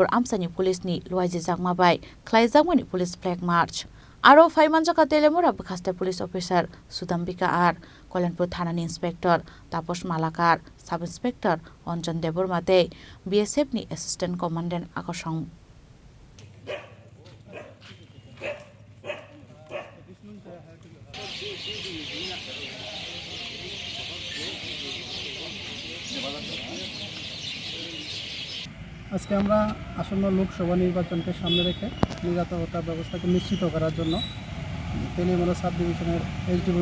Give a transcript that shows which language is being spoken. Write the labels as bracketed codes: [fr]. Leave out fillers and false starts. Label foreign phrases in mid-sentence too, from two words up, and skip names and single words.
[trp] आमसानि पुलिसनि लुवाइजि जागमाबाय खलाइजागमानि [en] police flag march [trp] आरो फाइमानजाका तेलेमुरा बखास्ते [en] police officer [trp] सुदाम्बिका आर कल्याणपुर थानानि इंस्पेक्टर तापस मालाकार [en] sub inspector [trp] अंजन देबरमाते बीएसएफ नि [en] assistant commandant [trp] आकर्षण [bn] আজকে আমরা আসন্ন লোকসভা নির্বাচনকে সামনে রেখে নিরাপত্তা ব্যবস্থাকে নিশ্চিত করার জন্য তেলিয়ামুড়া [en] sub division's [bn] এসডিপি